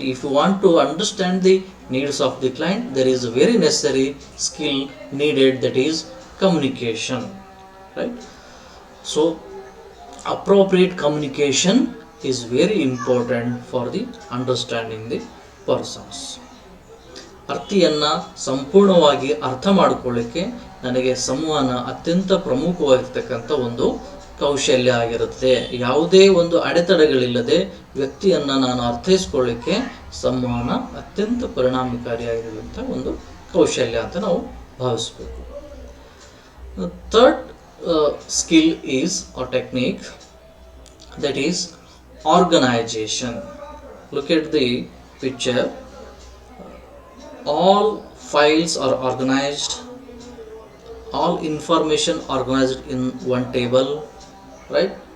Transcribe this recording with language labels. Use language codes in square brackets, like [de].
[en] If you want to understand the needs of the client, there is a very necessary skill needed, that is communication, right? So appropriate communication is very important for the understanding the persons. [kn] ಅರ್ಥಿಯನ್ನು ಸಂಪೂರ್ಣವಾಗಿ ಅರ್ಥ ಮಾಡಿಕೊಳ್ಳಿಕ್ಕೆ ನನಗೆ ಸಂವಹನ ಅತ್ಯಂತ ಪ್ರಮುಖವಾಗಿರ್ತಕ್ಕಂಥ ಒಂದು ಕೌಶಲ್ಯ ಆಗಿರುತ್ತೆ. ಯಾವುದೇ ಒಂದು ಅಡೆತಡೆಗಳಿಲ್ಲದೆ ವ್ಯಕ್ತಿಯನ್ನು ನಾನು ಅರ್ಥೈಸ್ಕೊಳ್ಳಿಕ್ಕೆ ಸಂವಹನ ಅತ್ಯಂತ ಪರಿಣಾಮಕಾರಿಯಾಗಿರುವಂಥ ಒಂದು ಕೌಶಲ್ಯ ಅಂತ ನಾವು ಭಾವಿಸಬೇಕು. [en] Third skill is or technique, that is organization. Look at the picture. All files are organized, all information organized in one table, right?